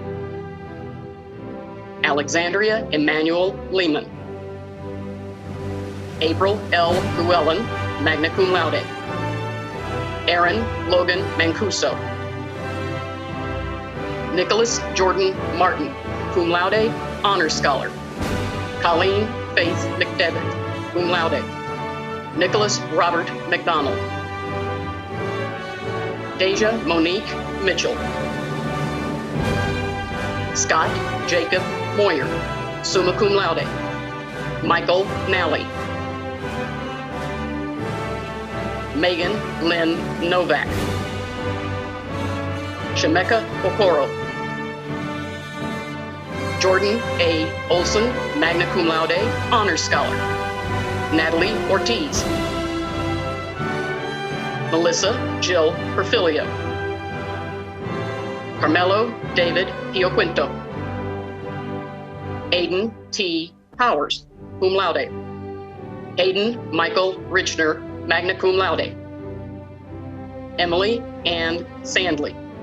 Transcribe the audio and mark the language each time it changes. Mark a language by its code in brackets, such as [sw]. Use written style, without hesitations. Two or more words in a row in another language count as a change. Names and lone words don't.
[en] Alexandria Emmanuel Lehman. April L. Llewellyn, [la] magna cum laude. [en] Aaron Logan Mancuso. Nicholas Jordan Martin, [la] cum laude, [en] honors scholar. Colleen Faith McDevitt, [la] cum laude. [en] Nicholas Robert McDonald. Deja Monique Mitchell. Scott Jacob Moyer, [la] summa cum laude. [en] Michael Nally. Megan Lynn Novak. Shemeka Okoro. Jordan A. Olson, [la] magna cum laude, [en] honors scholar. Natalie Ortiz. Melissa Jill Perfilio. Carmelo David Pioquinto. Aiden T. Powers, [la] cum laude. [en] Hayden Michael Richner, [la] magna cum laude. [en] Emily Ann Sandley.